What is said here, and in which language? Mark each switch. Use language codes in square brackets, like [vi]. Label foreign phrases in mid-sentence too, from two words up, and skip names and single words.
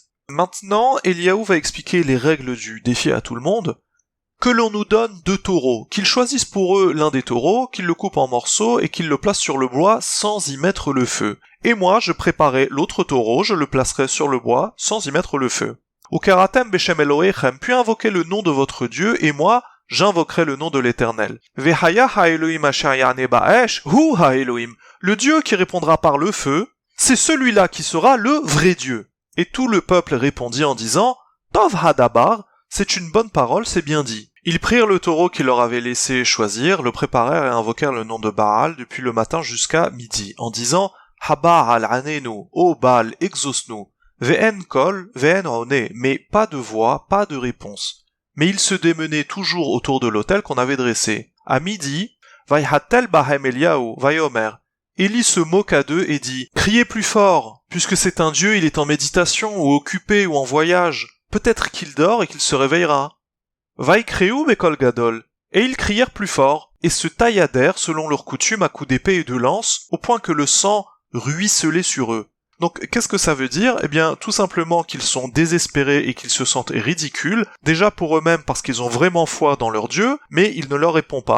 [fr] Maintenant, Eliyahu va expliquer les règles du défi à tout le monde. Que l'on nous donne 2 taureaux, qu'ils choisissent pour eux l'un des taureaux, qu'ils le coupent en morceaux et qu'ils le placent sur le bois sans y mettre le feu. Et moi, je préparerai l'autre taureau, je le placerai sur le bois sans y mettre le feu. [he] וקראתם בשם אלהיכם, [fr] puis invoquez le nom de votre Dieu, et moi, j'invoquerai le nom de l'Éternel. [he] והיה האלהים אשר יענה באש, הוא האלהים. [fr] Le Dieu qui répondra par le feu, c'est celui-là qui sera le vrai Dieu. Et tout le peuple répondit en disant « [he] טוב הדבר, [fr] c'est une bonne parole, c'est bien dit. » Ils prirent le taureau qu'ils leur avaient laissé choisir, le préparèrent et invoquèrent le nom de Baal depuis le matin jusqu'à midi, en disant « [he] הבעל עננו, [fr] ô Baal, exauce-nous. [he] ואין קול, ואין עונה, [fr] mais pas de voix, pas de réponse. » Mais ils se démenaient toujours autour de l'autel qu'on avait dressé. À midi, [he] ויהתל בהם אליהו, ויאמר. [fr] Élie se moqua d'eux et dit « Criez plus fort, puisque c'est un dieu, il est en méditation, ou occupé, ou en voyage. Peut-être qu'il dort et qu'il se réveillera. » [he] ויקראו בקול גדול. [fr] Et ils crièrent plus fort, et se tailladèrent selon leur coutume à coups d'épée et de lance, au point que le sang ruisselait sur eux. Donc, qu'est-ce que ça veut dire? Eh bien, tout simplement qu'ils sont désespérés et qu'ils se sentent ridicules, déjà pour eux-mêmes parce qu'ils ont vraiment foi dans leur Dieu, mais il ne leur répond pas.